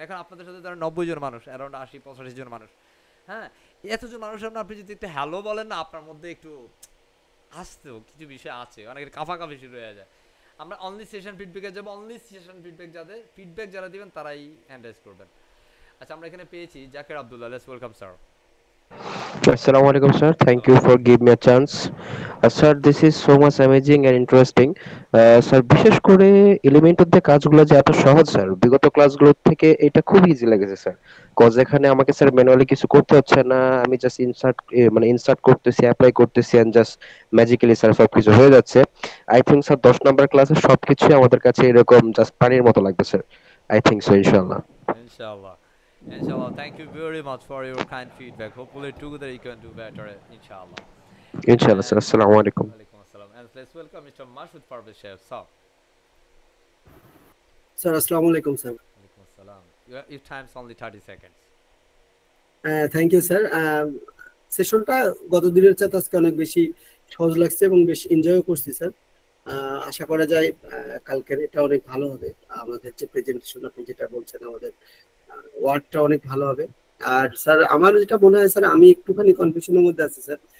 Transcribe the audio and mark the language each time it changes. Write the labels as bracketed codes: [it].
[bn] এখন আপনাদের সাথে ধরেন 90 জন মানুষ, অ্যারাউন্ড 80-85 জন মানুষ, হ্যাঁ, এতজন মানুষ সামনে আপনি যদি একটু হ্যালো বলেন না, আপনার মধ্যে একটু আসতেও কিছু বিষয় আছে, অনেকের কাফাকাফি শুরু হয়ে যায়। আমরা অনলি সেশন ফিডব্যাকে যাবো, অনলি সেশন ফিডব্যাক যাদের ফিডব্যাক যারা দিবেন তারাই অ্যান্ড্রাইজ করবেন। আচ্ছা আমরা এখানে পেয়েছি Zakir Abdullah, let's welcome sir. [en] Assalamu alaikum, sir. Thank you [bn] সালাম। [en] for giving me a chance. Sir, this is so much amazing and interesting. [bn] Sir বিশেষ করে এলিমেন্টের যে কাজগুলো যে এত সহজ স্যার, বিগত ক্লাসগুলোর থেকে এটা খুব ইজি লেগেছে স্যার। কজ এখানে আমাকে স্যার ম্যানুয়ালি কিছু করতে হচ্ছে না, আমি জাস্ট ইনসার্ট করতেছি, অ্যাপ্লাই করতেছি [en] and just magically [bn] স্যার সবকিছু হয়ে যাচ্ছে। [en] I think [bn] স্যার 10 নম্বর ক্লাসের সবকিছুই আমাদের কাছে এরকম জাস্ট পানির মতো লাগবে স্যার। [en] I think so, ইনশাআল্লাহ। ইনশাআল্লাহ, ইনশাআল্লাহ, thank you very much for your kind feedback, hopefully together you can do better ইনশাআল্লাহ। [bn] ইনশাআল্লাহ স্যার। [en] And [bn] আসসালামু আলাইকুম। [en] ওয়ালাইকুম আসসালাম, and let's welcome Mr. Mashood Parvez Sheikh. So, [bn] sir আসসালামু আলাইকুম স্যার। [en] ওয়ালাইকুম আসসালাম, your time's only 30 seconds. Thank you sir. [bn] সেশনটা গত দিনের চেয়ে আজকে অনেক বেশি সহজ লাগছে এবং বেশ এনজয়ও করছি স্যার। আশা করা যায় কালকের এটা অনেক ভালো হবে। আমাদের যে প্রেজেন্টেশন আপনি যেটা বলছেন আমাদের ওয়ার্কটা অনেক ভালো হবে। আর স্যার আমার যেটা মনে হয় স্যার, আমি একটুখানি কনফিউশনের মধ্যে আছি স্যার।